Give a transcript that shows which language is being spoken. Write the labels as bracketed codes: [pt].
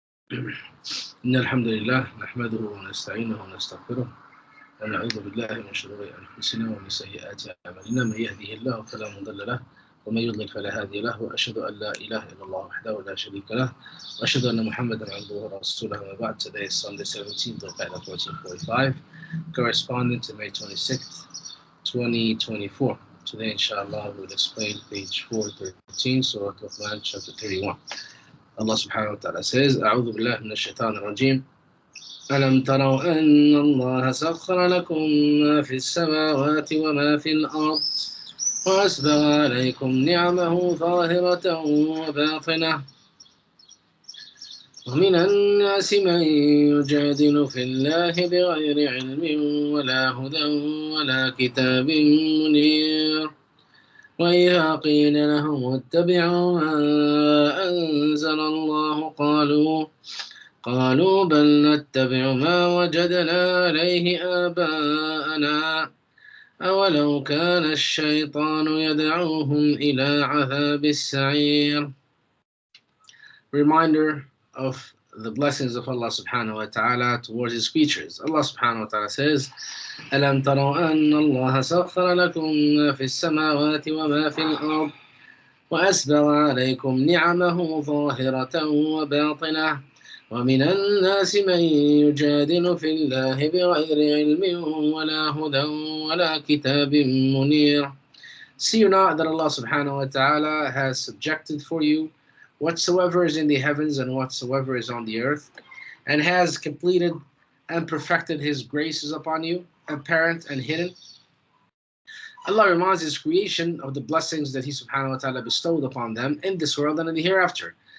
[ar] إن الحمد لله نحمده ونستعينه ونستغفره ونعوذ بالله من شرور أنفسنا ومن سيئات أعمالنا من يهده الله فلا مضل له ومن يضلل فلا هادي له وأشهد أن لا إله إلا الله وحده لا شريك له وأشهد أن محمدا عبده ورسوله وما بعد. [en] Today is Sunday 17th of 1445 corresponding to May 26th 2024. Today inshallah we'll explain page 413 Surah Luqman chapter 31. Allah subhanahu wa ta'ala says, [ar] أعوذ بالله من الشيطان الرجيم ألم تروا أن الله سخر لكم ما في السماوات وما في الأرض وأسبغ عليكم نعمه ظاهرة وباطنة ومن الناس من يجادل في الله بغير علم ولا هدى ولا كتاب منير وإذا قيل لهم اتبعوا ما أنزل الله قالوا بل نتبع ما وجدنا عليه آباءنا أولو كان الشيطان يدعوهم إلى عذاب السعير. [en] Reminder of the blessings of Allah subhanahu wa ta'ala towards his creatures. Allah subhanahu wa ta'ala says, [ar] ألم تروا أن الله سخر لكم ما في السماوات وما في الأرض وأسبغ عليكم نعمه ظاهرة وباطنة ومن الناس من يجادل في الله بغير علم ولا هدى ولا كتاب منير. [en] See you not that Allah subhanahu wa ta'ala has subjected for you whatsoever is in the heavens and whatsoever is on the earth, and has completed and perfected his graces upon you, apparent and hidden. Allah reminds his creation of the blessings that he subhanahu wa ta'ala bestowed upon them in this world and in the hereafter.